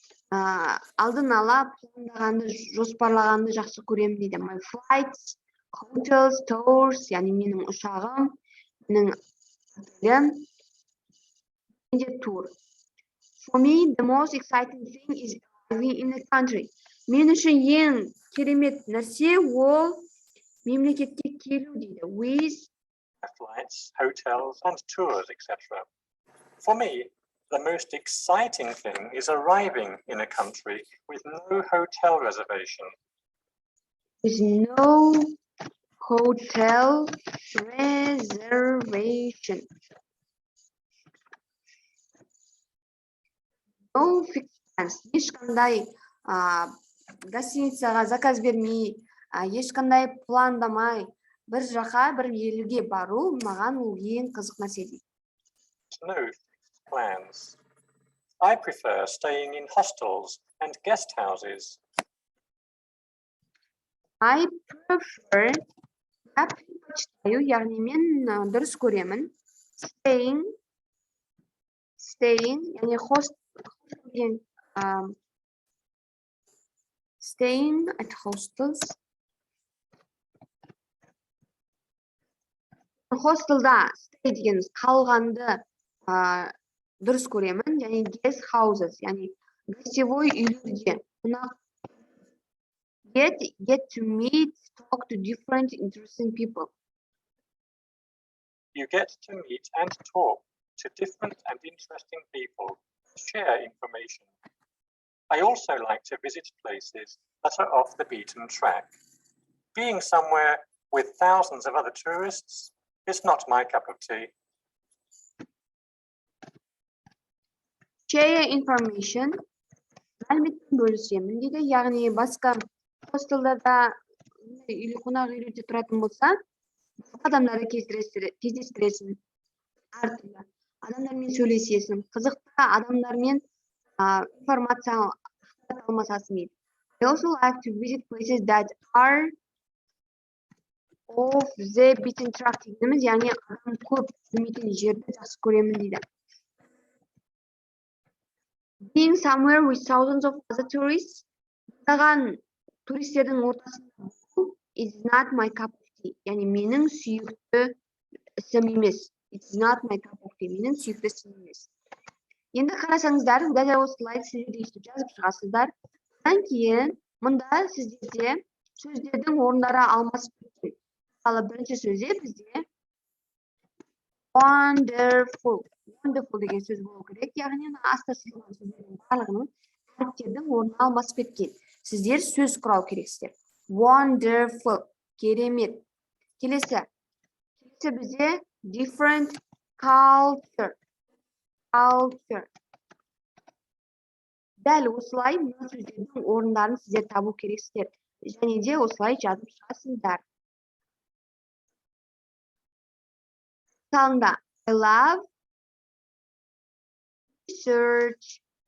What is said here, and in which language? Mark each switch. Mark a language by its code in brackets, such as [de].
[kk] Алдын ала пландағанды, жоспарлағанды жақсы көремін дейді. [en] My flights, hotels, tours, [kk] яғни менің ұшағым, менің тур. [en] For me, the most exciting thing is arriving in the country. [kk] Мен үшін ең керемет нәрсе ол мемлекетке келу дейді. [en] With flights, hotels, and tours, etc. For me, the most exciting thing is arriving in a country with no hotel reservation. With no hotel reservation. No fixed plans. [kk] Ешқандай гостиницаға заказ бермей, ешқандай пландамай, бір жаққа, бір елге бару маған ол ең қызық нәрсе дейді. [en] No plans. I prefer staying in hostels and guest houses. I prefer, [kk] яғни мен дұрыс көремін. Staying, яғни host деген [en] Staying at hostels. [kk] Hostelda stay дегеніміз қалғанды дұрыс көремін. Және guest houses, яғни гостевой үйлерде. [en] Get to meet, talk to different interesting people. You get to meet and talk to different and interesting people, share information. I also like to visit places that are off the beaten track. Being somewhere with thousands of other tourists is not my cup of tea. Share information. [kk] Мәліметтен бөлісемін дейді. Яғни басқа хостелдарда қонақ үйлерде тұратын болса, адамдарды кездестіресің. Әртүрлі адамдармен сөйлесесің. Қызықты адамдармен информация алмасасың дейді. [en] I also like to visit places that are off the beaten track [kk] дегеніміз, яғни адам көп жүрмейтін жерді жақсы көремін дейді. [en] Being somewhere with thousands of other tourists, [kk] мыңдаған туристердің ортасында [en] is not my cup of tea. [kk] Яғни менің сүйікті ісім емес. [en] It's not my cup of tea. [kk] Менің сүйікті ісім емес. Енді қарасаңыздар, дәл осылай сіздер естіп жазып шығасыздар. Одан кейін мұнда сіздерде сөздердің орындары алмасып кеткен. Мысалы, бірінші сөзде бізде wonderful. Wonderful деген сөз болу керек. Яғни аста сызылған сөздердің барлығының әріптердің орны алмасып кеткен. Сіздер сөз құрау керексіздер. Wonderful. Керемет. Келесі бізде [en] different culture. [kk] Дәл осылай мына сөздердің орындарын сіздер табу керексіздер. Және де осылай жазып шығасыздар. [en] Мысалында, I love research.